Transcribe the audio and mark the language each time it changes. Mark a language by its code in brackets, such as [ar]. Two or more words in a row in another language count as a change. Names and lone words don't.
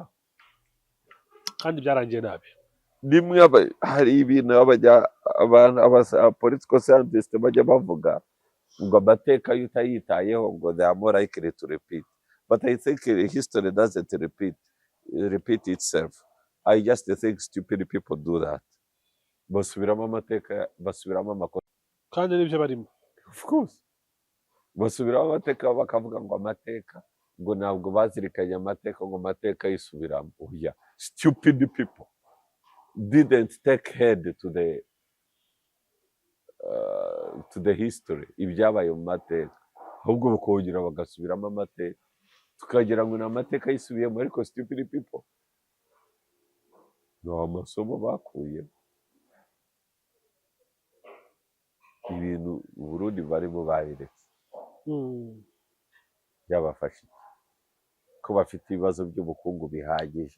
[rw] kandi byarangiye nabi nimwe hari ibintu [en] political scientists [rw] bajya bavuga ngo amateka yo utayitayeho ngo [en] they are more likely to repeat but I think history doesn't repeat itself. I just think stupid people do that [rw] basubiramo amateka basubiramo amakosa kandi nibyo barimo [en] of course [rw] basubiramo amateka bakavuga ngo amateka ngo ntabwo bazirikanye amateka ngo amateka yisubiramo oya [en] stupid people didn't take head to the history [rw] ibyabaye mu mateka ahubwo bakongera bagasubiramo amateka tukagira ngo ni amateka yisubiyemo, ariko [en] stupid people [rw] ni amasomo bakuye. Ibintu Uburundi barimo babiretse byabafashe ko bafite ibibazo by'ubukungu bihagije.